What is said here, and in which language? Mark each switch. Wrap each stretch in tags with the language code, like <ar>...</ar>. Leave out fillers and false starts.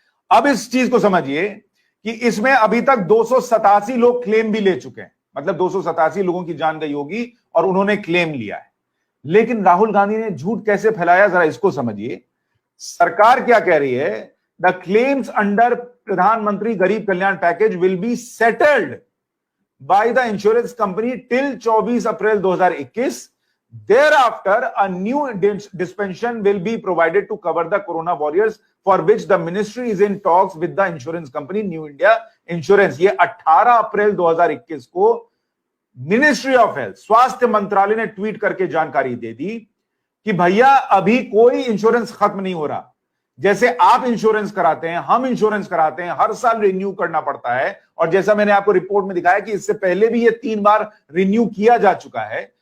<hi>अब इस चीज को समझिए कि इसमें अभी तक 287 लोग क्लेम भी ले चुके हैं, मतलब 287 लोगों की जान गई होगी और उन्होंने क्लेम लिया है। लेकिन राहुल गांधी ने झूठ कैसे फैलाया जरा इसको समझिए। सरकार क्या कह रही है,</hi> <en>The claims under Pradhan Mantri Garib Kalyan package will be settled by the insurance company till 24 April 2021। Thereafter, a new dispensation will be provided to cover the corona warriors for which the ministry is in talks with the insurance company New India Insurance।</en> <hi>ये 18 अप्रैल 2021 को ministry of health, स्वास्थ्य मंत्रालय ने tweet करके जानकारी दे दी कि भैया अभी कोई इंश्योरेंस खत्म नहीं हो रहा। जैसे आप इंश्योरेंस कराते हैं, हम इंश्योरेंस कराते हैं, हर साल रिन्यू करना पड़ता है। और जैसा मैंने आपको रिपोर्ट में दिखाया कि इससे पहले भी ये 3 बार रिन्यू किया जा चुका है।</hi>